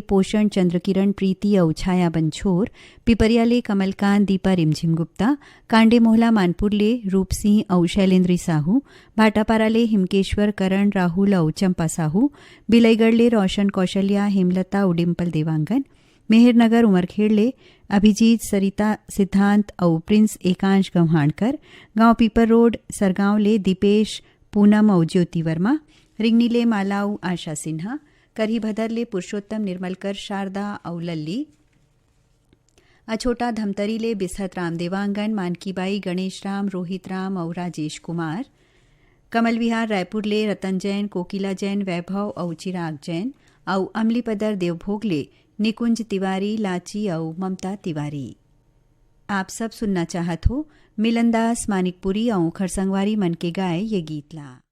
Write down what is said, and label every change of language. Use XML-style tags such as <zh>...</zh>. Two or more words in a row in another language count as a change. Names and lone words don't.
<hne>पोषण चंद्रकिरण प्रीति और छाया बंछोर पिपरियाले कमलकांत दीपा रिमझिम गुप्ता कांडे मोहला मानपुरले रूप सिंह और शैलेंद्री साहू भाटापाराले हिमकेश्वर करण राहुल और चंपा साहू बिलईगढ़ले रोशन कौशल्या हेमलता और डिम्पल देवांगन मेहरनगर उमरखेड़ले अभिजीत सरिता सिद्धांत और प्रिंस एकांश गव्हाणकर गांव पीपर रोड सरगांव ले दीपेश पूनम और ज्योति वर्मा रिंगनीले मालाऊ आशा सिन्हा करही भदरले पुरुषोत्तम निर्मलकर शारदा और लल्ली अछोटा धमतरीले बिसहत राम देवांगन मानकीबाई गणेश राम रोहित राम और राजेश कुमार कमल विहार रायपुरले रतन जैन कोकिला जैन वैभव और चिराग जैन और अमलीपदर देवभोगले निकुंज तिवारी लाची और ममता तिवारी। आप सब सुनना चाहत हो मिलनदास मानिकपुरी और खरसंगवारी मन के गाए ये गीत ला।</hne>